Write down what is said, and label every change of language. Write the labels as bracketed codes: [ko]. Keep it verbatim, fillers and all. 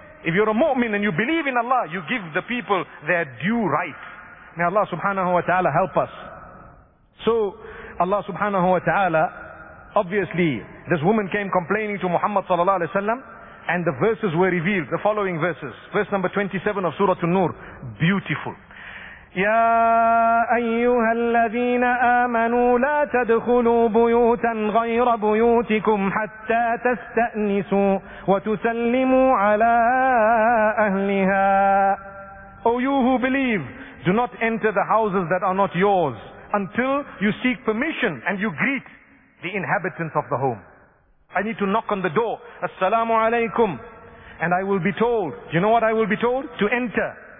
[en] If you're a mu'min and you believe in Allah, you give the people their due right. May Allah subhanahu wa ta'ala help us. So Allah subhanahu wa ta'ala, obviously, this woman came complaining to Muhammad sallallahu alaihi wasallam, and the verses were revealed, the following verses. Verse number twenty-seven of Surah An-Nur, beautiful. [ar] يا أيها الذين آمنوا لا تدخلوا بيوتا غير بيوتكم حتى تستأنسوا وتسلموا على أهلها. [en] O you who believe, do not enter the houses that are not yours until you seek permission and you greet the inhabitants of the home. I need to knock on the door. Assalamu alaikum. And I will be told, you know what I will be told? To enter.